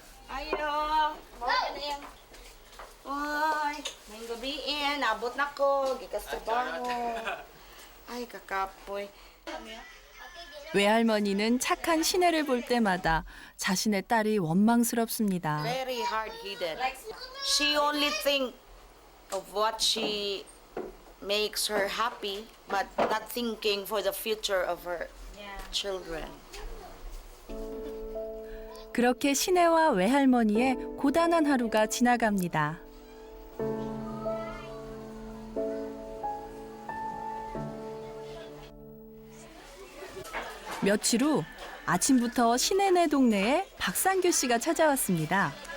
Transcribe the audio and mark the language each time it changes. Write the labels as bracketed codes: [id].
[ceb] Ayo. Mawala na yan. Oy, may gabiin. Abot na ko. Gikas trabaho. Ay, kakapoy. [ko] 외할머니는 착한 신혜를 볼 때마다 자신의 딸이 원망스럽습니다. [en] Very hard-headed. She only think of what she makes her happy, but not thinking for the future of her children. [ko] 그렇게 신혜와 외할머니의 고단한 하루가 지나갑니다. 며칠 후 아침부터 신혜네 동네에 박상규 씨가 찾아왔습니다.